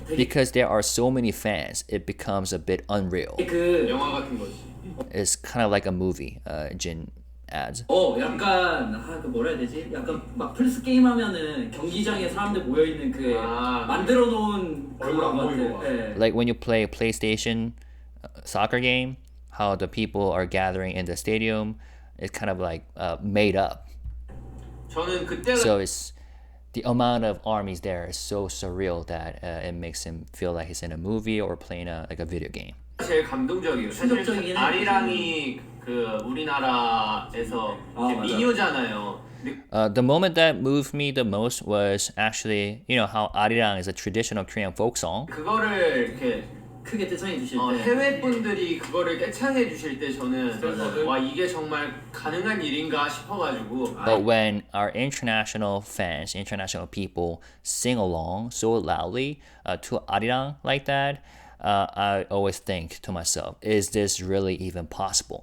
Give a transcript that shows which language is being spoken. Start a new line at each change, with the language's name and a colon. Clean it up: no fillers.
Korean: 되게
English: Because there are so many fans, it becomes a bit unreal.
Korean: 그 영화 같은 거지.
English: It's kind of like a movie, Jin adds.
Korean: 약간 그 뭐라 해야 되지? 약간 막 플스 게임 하면은 경기장에 사람들 모여 있는 그 만들어 놓은 얼굴 안 보이고 막. 예.
English: Like when you play a PlayStation soccer game, how the people are gathering in the stadium, it's kind of like made up.
Korean: 저는 그때가
English: So it's the amount of armies there is so surreal that it makes him feel like he's in a movie or playing like a video game.
Korean: 제일 감동적이에요. 충격적이긴 사실 아리랑이 그 우리나라에서 이제 맞아. 미녀잖아요. 근데
English: The moment that moved me the most was actually, how Arirang is a traditional Korean folk song.
Korean: 그거를 이렇게 크게 떼창해 주실 때 해외 분들이 그거를 떼창해 주실 때 저는 와 이게 정말 가능한 일인가 싶어가지고
English: But when our international fans, international people sing along so loudly to Arirang like that, I always think to myself, is this really even possible?